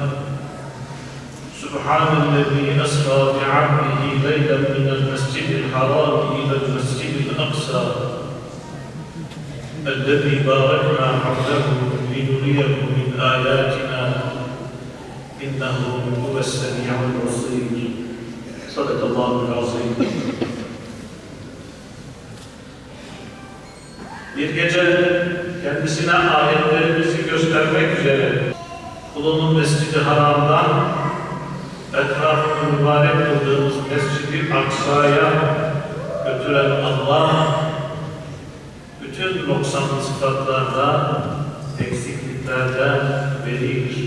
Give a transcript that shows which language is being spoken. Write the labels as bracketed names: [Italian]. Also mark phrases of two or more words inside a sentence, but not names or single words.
[Arabic] سبحان الذي أسرى بعبده ليلا من المسجد الحرام إلى المسجد الأقصى. الذي باركنا حوله لنريه من آياتنا إنه هو السميع البصير. صدق الله العظيم. [Turkish] Bir gece kendisine ayetlerimizi göstermek üzere kulunun Mescid-i Haram'dan etrafını mübarek kıldığımız Mescid-i Aksa'ya götüren Allah bütün noksanlı sıfatlardan, eksikliklerden beridir.